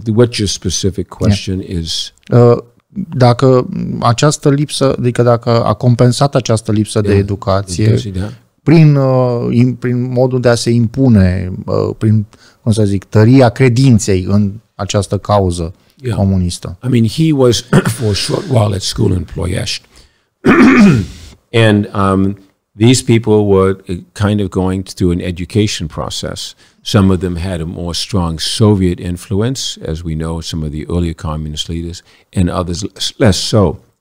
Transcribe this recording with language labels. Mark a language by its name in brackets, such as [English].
[English] What's your specific question is? [Romanian] Dacă această lipsă, adică dacă a compensat această lipsă de educație prin modul de a se impune, prin, cum să zic, tăria credinței în această cauză comunistă. [English] I mean, he was for a short while at school in Ploiești. And these people were kind of going through an education process. Some of them had a more strong Soviet influence, as we know, some of the earlier communist leaders, and others less so.